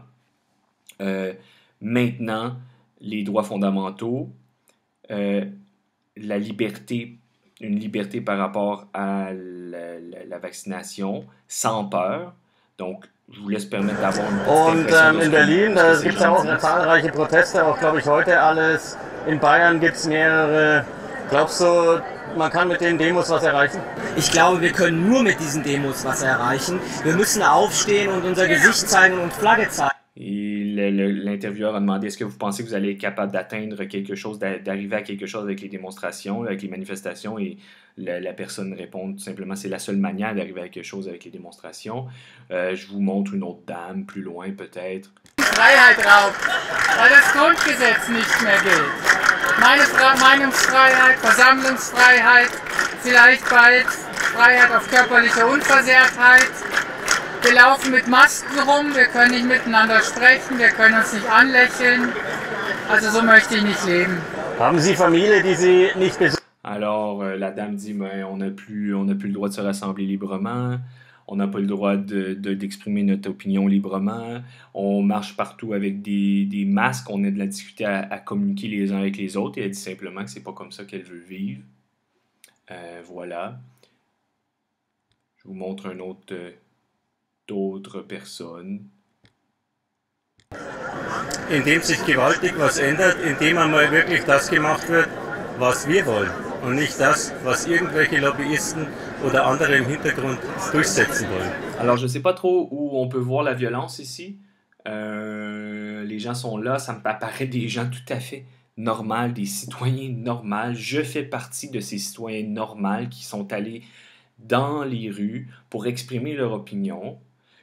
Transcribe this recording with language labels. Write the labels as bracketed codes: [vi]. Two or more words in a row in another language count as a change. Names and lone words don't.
[fr] Maintenant, les droits fondamentaux, la liberté, une liberté par rapport à la vaccination, sans peur. Donc, je vous laisse permettre d'avoir une petite impression de [de] in Berlin gibt es ja auch zahlreiche Proteste, auch glaube ich heute alles. In Bayern gibt es mehrere. Glaubst du, man kann mit den Demos was erreichen? Ich glaube, wir können nur mit diesen Demos was erreichen. Wir müssen aufstehen und unser Gesicht zeigen und Flagge zeigen. [fr] Et l'intervieweur a demandé, est-ce que vous pensez que vous allez être capable d'atteindre quelque chose, d'arriver à quelque chose avec les démonstrations, avec les manifestations? Et la personne répond tout simplement, c'est la seule manière d'arriver à quelque chose avec les démonstrations. Je vous montre une autre dame, plus loin peut-être. [de] Freiheit raubt, weil das Grundgesetz nicht mehr gilt. Meine Meinungsfreiheit, Versammlungsfreiheit, vielleicht bald Freiheit auf körperliche Unversehrtheit. Wir laufen mit Masken rum, wir können nicht miteinander sprechen, wir können uns nicht anlächeln. Also so möchte ich nicht leben. Haben Sie Familie, die Sie nicht besuchen? [fr] Alors, la dame dit, ben, on n'a plus le droit de se rassembler librement, on n'a pas le droit d'exprimer notre opinion librement, on marche partout avec des masques, on a de la difficulté à communiquer les uns avec les autres, et elle dit simplement que c'est pas comme ça qu'elle veut vivre. Voilà. Je vous montre un autre... d'autres personnes. [de] Indem sich gewaltig was ändert, indem einmal wirklich das gemacht wird, was wir wollen und nicht das, was irgendwelche Lobbyisten oder andere im Hintergrund durchsetzen wollen. [fr] Alors, je ne sais pas trop où on peut voir la violence ici. Les gens sont là, ça me paraît des gens tout à fait normaux, des citoyens normaux. Je fais partie de ces citoyens normaux qui sont allés dans les rues pour exprimer leur opinion.